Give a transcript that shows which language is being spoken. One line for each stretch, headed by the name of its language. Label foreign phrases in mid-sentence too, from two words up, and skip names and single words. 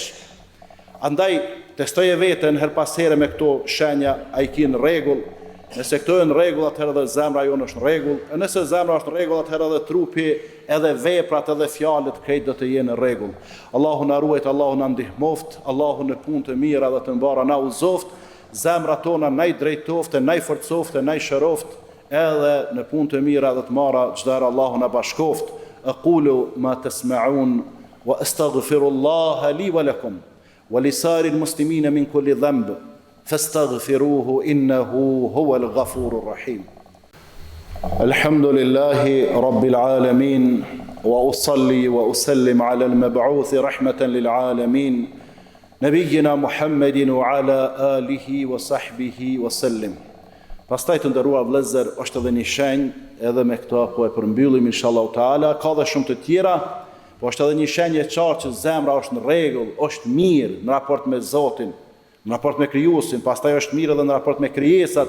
Albanian: Andaj, testoje vetën her pas here me këto shenja, a i ki në regull, nëse këto e në regull, atëherë dhe zemra jonë është në regull, e nëse zemra është në regull, atëherë dhe trupi, edhe veprat, edhe fjalët, krejt do të jenë në regull. Allahu na ruajt, Allahu na ndihmoft, Allahu në punë të mira dhe të mbara na uzoft, zemra tona na i drejtoft, na i forcoft, na i shëroft, edhe në punë të mira dhe të mara çdo Allahu na bashkoft.
Arabic: أقول ما تسمعون وأستغفر الله لي ولكم ولسائر المسلمين من كل ذنب فاستغفروه إنه هو الغفور الرحيم. الحمد لله رب العالمين وأصلي وأسلم على المبعوث رحمة للعالمين نبينا محمد وعلى آله وصحبه وسلم.
Albanian: Pastaj të nderuar vëllezër, është edhe një shenjë, edhe me këto po e përmbyllim
Arabic: إن شاء الله تعالى,
Albanian: ka dhe shumë të tjera, po është edhe një shenjë e qartë që zemra është në rregull, është mirë në raport me Zotin, në raport me Krijuesin, pastaj është mirë edhe në raport me krijesat.